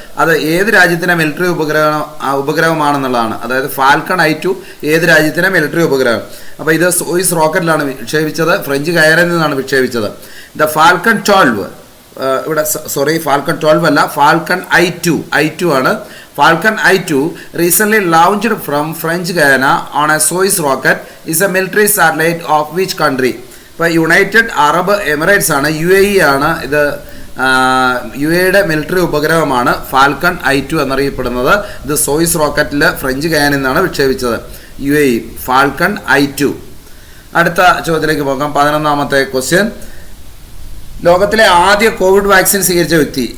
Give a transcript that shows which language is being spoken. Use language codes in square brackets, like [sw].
[ml] അത് ഏത് രാജ്യത്തിൻ്റെ മിലിറ്ററി ഉപഗ്രഹമാണെന്നുള്ളതാണ്. അതായത് ഫാൽക്കൺ I-2 ഏത് രാജ്യത്തിൻ്റെ മിലിറ്ററി ഉപഗ്രഹം. അപ്പോൾ ഇത് സോയൂസ് റോക്കറ്റിലാണ് വിക്ഷേപിച്ചത്, ഫ്രഞ്ച് ഗയാനയിൽ നിന്നാണ് വിക്ഷേപിച്ചത്. ദ ഫാൽക്കൺ 12, ഇവിടെ ഫാൽക്കൺ 12 അല്ല, ഫാൽക്കൺ I-2 ആണ്. [en] Falcon I-2 recently launched from French Guyana on a Soyuz rocket is a military satellite of which country? [ml] ഇപ്പോൾ യുണൈറ്റഡ് അറബ് എമിറേറ്റ്സ് ആണ്, UAE ആണ്. ഇത് UAEയുടെ മിലിറ്ററി ഉപഗ്രഹമാണ് ഫാൽക്കൺ I-2 എന്നറിയപ്പെടുന്നത്. ഇത് സോയിസ് റോക്കറ്റിൽ ഫ്രഞ്ച് ഗയാനയിൽ നിന്നാണ് വിക്ഷേപിച്ചത്. UAE falcon I-2. അടുത്ത ചോദ്യത്തിലേക്ക് പോകാം. 11ാമത്തെ ക്വസ്റ്റ്യൻ. ലോകത്തിലെ ആദ്യ കോവിഡ് വാക്സിൻ സ്വീകരിച്ച വ്യക്തി.